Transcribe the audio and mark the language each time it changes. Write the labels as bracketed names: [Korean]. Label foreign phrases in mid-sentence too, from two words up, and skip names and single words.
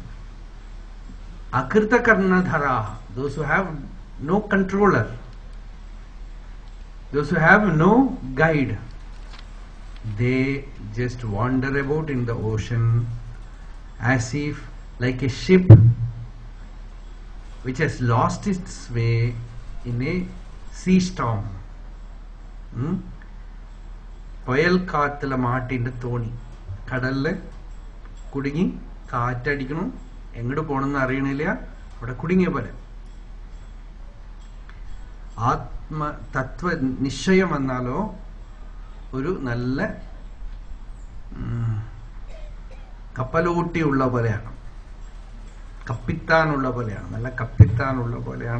[Sanskrit] अकृत कर्णधार, [English] those who have no controller, those who have no guide, they just wander about in the ocean as if like a ship which has lost its way in a sea storm. [Malayalam] പോയാൽ കാറ്റിൽ മാറ്റിന്റെ തോണി കടലിൽ കുടുങ്ങി കാറ്റടിക്കുന്നു എങ്ങോട്ട് പോണെന്ന് അറിയില്ല അവിടെ കുടുങ്ങിയ പോലെ ആത്മ തത്വ നിശ്ചയം വന്നാലോ ഒരു നല്ല കപ്പലോട്ടിയുള്ള പോലെയാണ്, കപ്പിത്താനുള്ള പോലെയാണ്, നല്ല കപ്പിത്താനുള്ള പോലെയാണ്.